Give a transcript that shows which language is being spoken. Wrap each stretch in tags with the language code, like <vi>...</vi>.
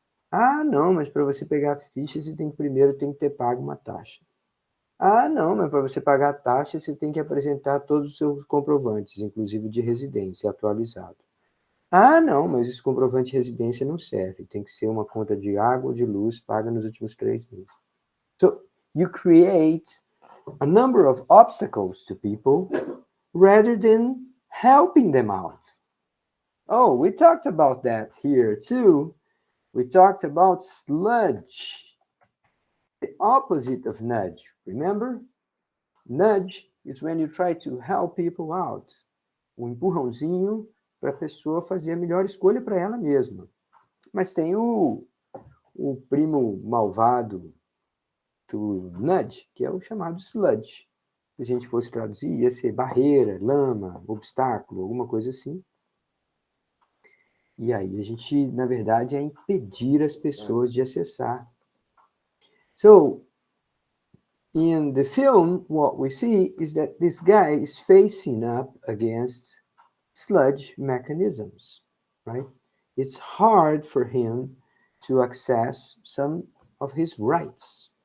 <pt>Ah, não, mas para você pegar a ficha, você tem que ter pago uma taxa. Ah, não, mas para você pagar a taxa, você tem que apresentar todos os seus comprovantes, inclusive de residência, atualizado. Ah, não, mas esse comprovante de residência não serve. Tem que ser uma conta de água ou de luz paga nos últimos 3 meses.</pt> <en>So, you create a number of obstacles to people rather than helping them out. Oh, we talked about that here too. We talked about sludge, the opposite of nudge. Remember? Nudge is when you try to help people out.</en> <pt>Um empurrãozinho para a pessoa fazer a melhor escolha para ela mesma. Mas tem o primo malvado do nudge, que é o chamado sludge. Se a gente fosse traduzir, ia ser barreira, lama, obstáculo, alguma coisa assim. E aí a gente, na verdade, é impedir as pessoas de acessar.</pt> <en>So, in the film, what we see is that this guy is facing up against sludge mechanisms, right? It's hard for him to access some of his rights.</en>